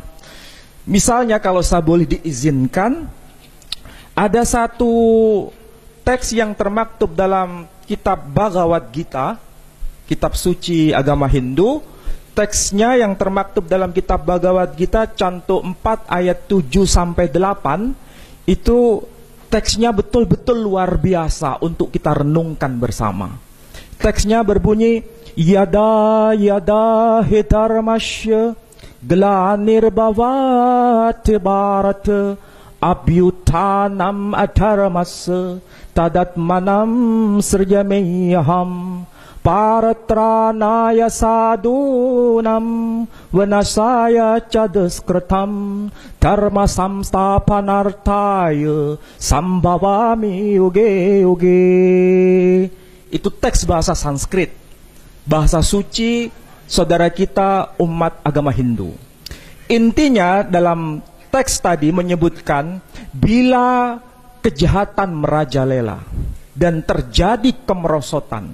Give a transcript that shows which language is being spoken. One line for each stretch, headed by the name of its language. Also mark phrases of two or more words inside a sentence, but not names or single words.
Indonesian: Misalnya kalau saya boleh diizinkan, ada satu teks yang termaktub dalam kitab Bhagavad Gita, kitab suci agama Hindu. Teksnya yang termaktub dalam kitab Bhagavad Gita cantum 4 ayat 7-8, itu teksnya betul-betul luar biasa untuk kita renungkan bersama. Teksnya berbunyi,
Sanskrit: यदा यदा हिधर्मस्य ग्लानिर्भवत् भारत अभ्युत्थानम् अधर्मस तदात्मानम् सृजाम्यहम् परित्राणाय साधूनाम् विनाशाय चदुष्कृताम् धर्म संस्थापनार्थाय सम्भवामि युगे युगे.
Indonesian: Itu teks bahasa Sanskrit, bahasa suci saudara kita umat agama Hindu. Intinya dalam teks tadi menyebutkan bila kejahatan merajalela dan terjadi kemerosotan,